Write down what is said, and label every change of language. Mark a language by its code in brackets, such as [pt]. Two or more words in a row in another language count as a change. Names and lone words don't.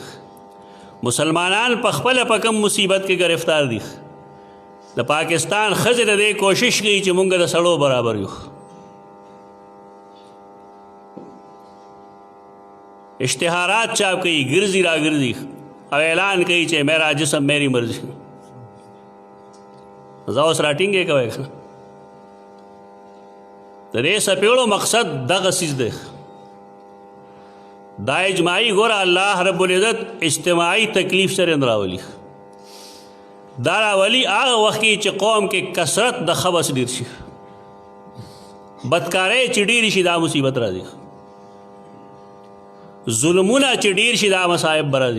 [ps] مسلمانان په خپله په کم مصیبت کې گرفتار دي. د پاکستان ښځې د دې کوشش کوي چې مونږ د سړو برابر یو. اشتہارات چاپ کوي، ګرځي را ګرځي او اعلان کوي چې [ur] میرا جسم میری مرضی. [ps] زه اوس راټینګې کوئ که نه؟ د دې څپېړو مقصد دغه څیز دی. دا اجماعي ګوره الله رب العزت اجتماعي تکلیف سره نه راولي. دا راولي هغه وخت کې چې قوم کې کثرت د خبث ډېر شي، بدکارۍ چې ډېرې شي دا مصیبت راځي، ظلمونه چې ډېر شي دا مصائب به راځي.